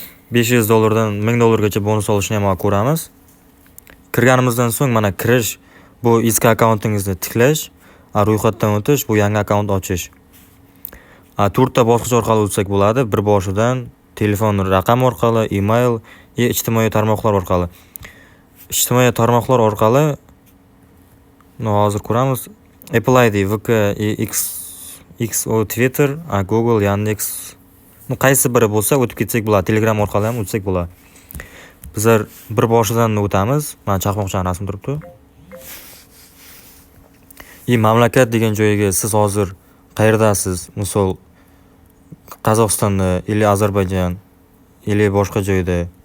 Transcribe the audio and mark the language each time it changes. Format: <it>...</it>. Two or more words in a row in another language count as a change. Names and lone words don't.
<uz>Besh yuz dollardan ming dollargacha bonus olishni ham ko'ramiz. Kirganimizdan so'ng mana kirish, bu eski akkauntingizni tiklash, a, ro'yxatdan o'tish, bu yangi akkaunt ochish. A, to'rtta bosqich orqali o'tsak bo'ladi. Bir boshidan telefon raqam orqali, email, e, ijtimoiy tarmoqlar orqali. Ijtimoiy tarmoqlar orqali, no, hozir ko'ramiz. Apple I D, V K, e, X, X O, Twitter, a, Google, Yandex. Nu, qaysi biri bo'lsa, o'tib ketsak bo'ladi. Telegram orqali ham o'tsak bo'ladi. Bizlar bir boshidan o'tamiz. Mana chaqmoqchani rasmi turibdi. И mamlakat degan joyiga siz hozir qayerdasiz? Misol, Qozog'istonda, или Ozarbayjon, или boshqa joyda.</uz>